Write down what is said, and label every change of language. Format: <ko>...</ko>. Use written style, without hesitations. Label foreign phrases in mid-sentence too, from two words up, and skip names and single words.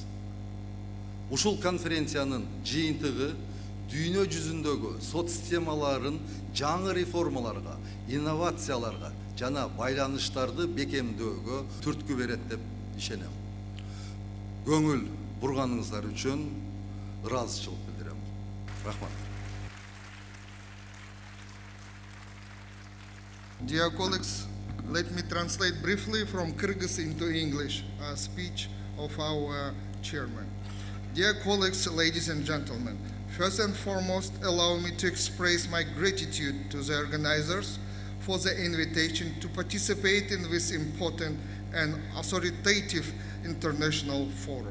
<ky>Ушул конференциянын жыйынтыгы дүйнө жүзүндөгү сот системаларын жаңы реформаларга, инновацияларга жана байланыштарды бекемдөөгө түрткү берет деп ишенем. Көңүл бурганыңыздар үчүн ыраазычылык билдирем. Рахмат.</ky> <en>Dear colleagues, let me translate briefly from Kyrgyz into English a speech of our chairman. Dear colleagues, ladies and gentlemen, first and foremost, allow me to express my gratitude to the organizers for the invitation to participate in this important and authoritative international forum.</en>